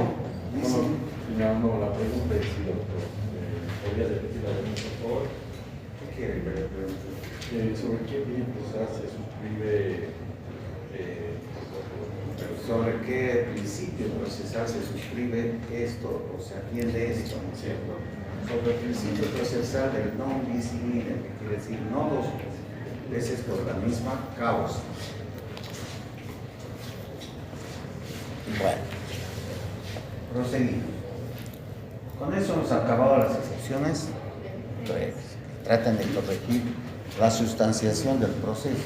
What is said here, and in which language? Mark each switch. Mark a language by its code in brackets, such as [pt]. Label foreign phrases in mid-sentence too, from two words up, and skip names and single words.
[es] la pregunta es si doctor, ¿podría repetir la pregunta, por favor? ¿Qué quiere ver la pregunta? ¿Sobre qué principio se suscribe? ¿Sobre qué principio procesal se suscribe esto o se atiende esto, ¿no es cierto? [la] Sobre el principio procesal del non bis in idem, [es] que quiere decir no dos veces por la misma causa. Bueno, proseguimos. Con eso hemos acabado las excepciones breves. Tratan de corregir la sustanciación del proceso.